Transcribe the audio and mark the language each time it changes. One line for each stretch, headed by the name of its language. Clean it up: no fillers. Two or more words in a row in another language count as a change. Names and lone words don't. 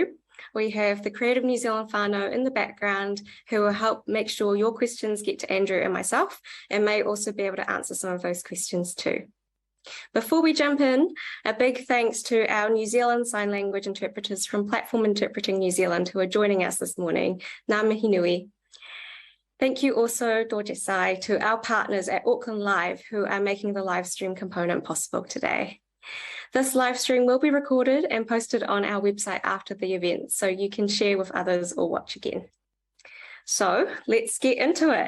English: We have the Creative New Zealand whānau in the background who will help make sure your questions get to Andrew and myself, and may also be able to answer some of those questions too. Before we jump in, a big thanks to our New Zealand Sign Language interpreters from Platform Interpreting New Zealand who are joining us this morning.
Māori: Ngā mihi nui.
English: Thank you also, Dorjesai, to our partners at Auckland Live who are making the live stream component possible today. This live stream will be recorded and posted on our website after the event, so you can share with others or watch again. So let's get into it.